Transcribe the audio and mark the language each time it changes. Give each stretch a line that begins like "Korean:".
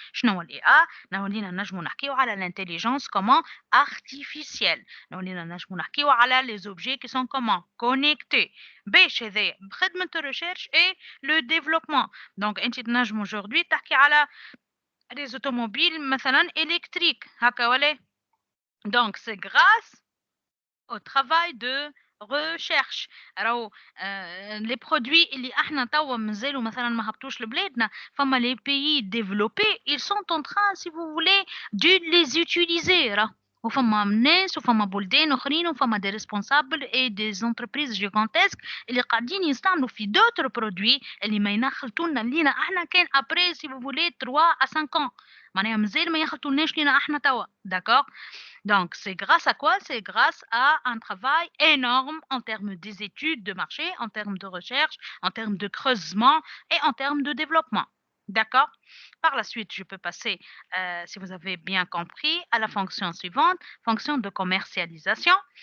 Arabic: شنو هو الIA؟ نولينا نجمو نحكيو على l'intelligence comment artificielle.
French: نولينا نجمو نحكيو على les objets qui sont comment connectés.
Arabic: باش هذايا بخدمة الريشيرش et le développement. Donc انت تنجم aujourd'hui تحكي على les automobiles مثلا électriques هكا ولا.
French: Donc c'est grâce au travail de recherche.
Arabic: راهو les produits اللي احنا توا مازالوا مثلا ما هبطوش لبلادنا فما les pays développés ils sont en train si vous voulez de les utiliser راه. وفما ناس وفما بلدان اخرين وفما des responsables et des entreprises gigantesques اللي قاعدين يستعملوا في d'autres produits اللي ما ينخلطولنا لينا احنا كان après si vous voulez 3 à 5 ans معناها مازال ما يخلطولناش لينا احنا توا.
French: D'accord. Donc, c'est grâce à quoi? C'est grâce à un travail énorme en termes des études de marché, en termes de recherche, en termes de creusement et en termes de développement. D'accord? Par la suite, je peux passer, si vous avez bien compris, à la fonction suivante, fonction de commercialisation.